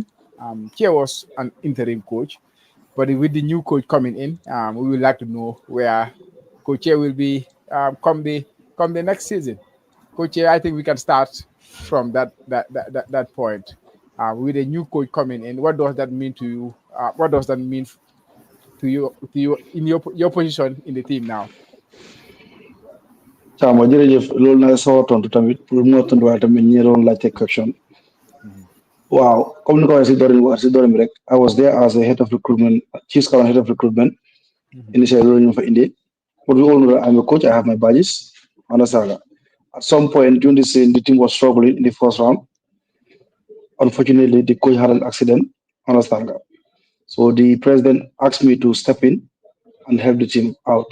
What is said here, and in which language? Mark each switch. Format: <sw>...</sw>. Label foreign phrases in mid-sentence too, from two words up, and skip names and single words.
<en>Here was an interim coach. But with the new coach coming in, we would like to know where Coach will be come the next season. Coach, I think we can start from that point. With a new coach coming in, what does that mean to you? What does that mean to you in your position in the team now?</en> <wo>Sama jërëjëf loolu na sa tontu tamit pour mu tontu waaye tamit ñi doon laajte question. Wow, comme ni ko waxee si dorin bi rek,</wo> <en>I was there as a head of recruitment, chief scout and head of recruitment. Initially,</en> <wo>loolu ñu fa indi.</wo> <en>But we all know that I'm a coach. I have my badges. Understand that? At some point during the season, the team was struggling in the first round. Unfortunately, the coach had an accident. Understand that? So the president asked me to step in and help the team out.</en>